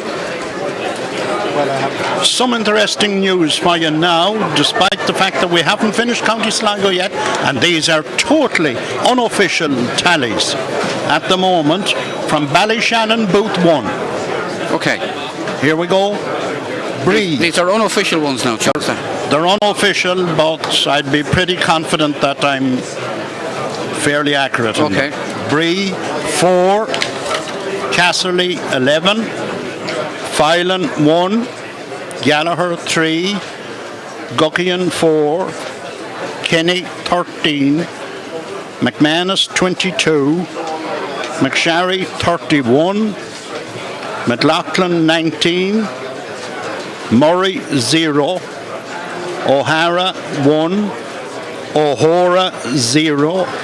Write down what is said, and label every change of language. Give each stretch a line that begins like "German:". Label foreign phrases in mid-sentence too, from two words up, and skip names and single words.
English: Well, I have some interesting news for you now, despite the fact that we haven't finished County Sligo yet, and these are totally unofficial tallies at the moment from Ballyshannon Booth 1. Okay. Here we go. Breathe. These are unofficial ones now, Charles. They're unofficial, but I'd be pretty confident that I'm fairly accurate. Okay. Bree 4, Casserly 11, Filan 1, Gallagher 3, Guckian 4, Kenny 13, McManus 22, McSharry 31, McLaughlin 19, Murray 0, O'Hara 1, O'Hora 0,